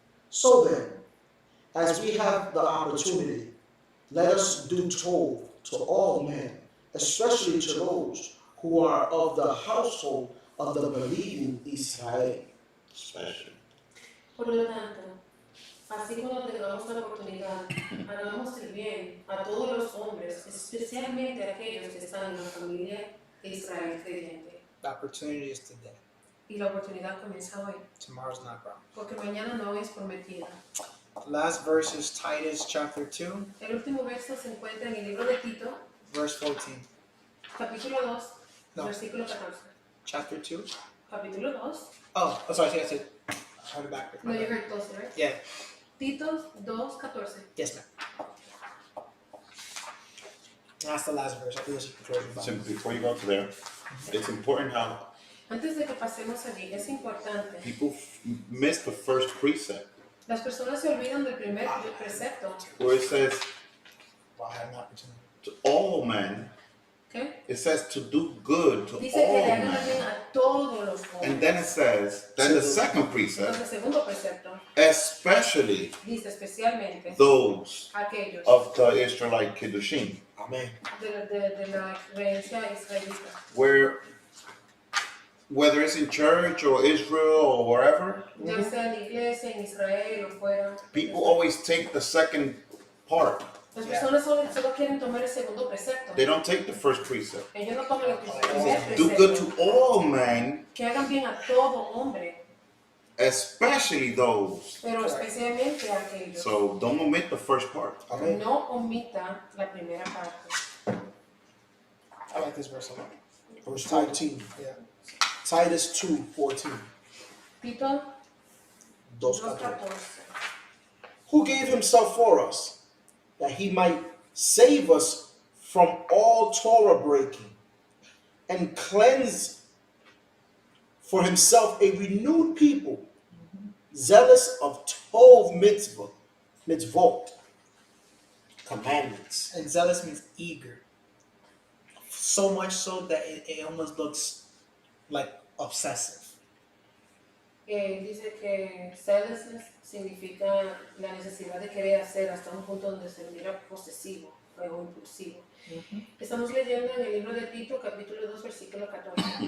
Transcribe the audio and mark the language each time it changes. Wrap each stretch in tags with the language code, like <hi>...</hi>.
<en>So then, as we have the opportunity, let us do tov to all men, especially to those who are of the household of the believing Israel. Especially.</en> <es>Por lo tanto, así cuando tengamos la oportunidad, hagamos el bien a todos los hombres, especialmente a aquellos que están en la familia de Israel creyente.</es> <en>The opportunity is today.</en> <es>Y la oportunidad comienza hoy,</es> <en>Tomorrow's not promised.</en> <es>porque mañana no es prometida.</es> <en>Last verse is Titus chapter 2,</en> <es>El último verso se encuentra en el libro de Tito,</es> <en>verse 14.</en> <es>capítulo 2,</es> <en>No.</en> <es>versículo 14.</es> <en>Chapter 2?</en> <es>Capítulo 2.</es> <en>Oh, sorry, I said. I heard it backwards. No, you heard 12, right? Yeah,</en> <es>Tito 2:14.</es> <en>yes, ma'am. That's the last verse. I think this is the closing. So before you go to there, it's important how</en> <es>Antes de que pasemos allí, es importante.</es> <en>people miss the first precept,</en> <es>Las personas se olvidan del primer precepto.</es> <en>where it says Well, I had an opportunity. to all men. ¿Okay? It says to do good to</en> <es>Dice que</es> <en>all</en> <es>le hagan el</es> <en>men.</en> <es>bien a todos los</es> <en>And</en> <es>hombres.</es> <en>then it says, then the second precept,</en> <es>Entonces, segundo precepto</es> <en>especially</en> <es>dice especialmente</es> <en>those</en> <es>aquellos</es> <en>of the Israelite Kiddushim, Amen.</en> <es>de la creencia israelita.</es> <en>whether it's in church or Israel or wherever,</en> <es>Ya sea en la iglesia, en Israel o fuera.</es> <en>people always take the second part.</en> <es>Las personas solo quieren tomar el segundo precepto.</es> <en>They don't take the first precept.</en> <es>Ellos no toman el primer</es> <en>Do good</en> <es>precepto.</es> <en>to all men,</en> <es>Que hagan bien a todo hombre,</es> <en>especially those.</en> <es>pero especialmente a aquellos.</es> <en>So don't omit the first part. Amen.</en> <es>No omita la primera parte.</es> <en>I like this verse a lot. Verse 14. Yeah. Titus 2:14.</en> <es>Tito 2:14. 2:14.</es> <en>Who gave himself for us, that he might save us from all Torah breaking, and cleanse for himself a renewed people, zealous of</en> <he>Tov mitzvot.</he> <en>commandments. And zealous means eager. So much so that it almost looks like obsessive.</en> <es>Dice que zealousness significa la necesidad de querer hacer hasta un punto donde se mira posesivo o impulsivo. Estamos leyendo en el libro de Tito, capítulo 2, versículo 14.</es>